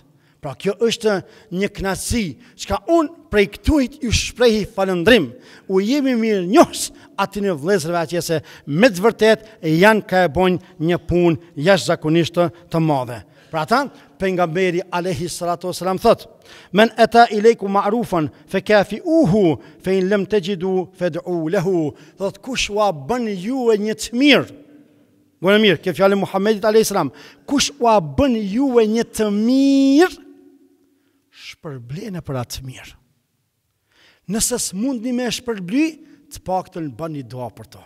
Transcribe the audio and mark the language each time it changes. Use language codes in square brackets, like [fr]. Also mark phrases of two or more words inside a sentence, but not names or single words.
[sq] Pra, kjo është një kënaqësi, çka unë prej këtujt ju shprehi falëndrim, u jemi mirënjohës atyre vëllezërve atje se me të vërtet janë ka e bojnë një punë jashtëzakonisht të madhe. Pra ata, pejgamberi [ar] عليه الصلاة والسلام thot: "من أتى إليكم معروفا فكافئوه فإن لم تجدوا فادعوا له." [sq] Thot kush ua bën ju një të mirë. Gjë mirë, kjo fjalë Muhammedit [ar] عليه السلام. [sq] Kush ua bën ju një të mirë, shpërbleni për atë të mirë. Nëse s'mundni me shpërbly, të paktën bëni dua për to.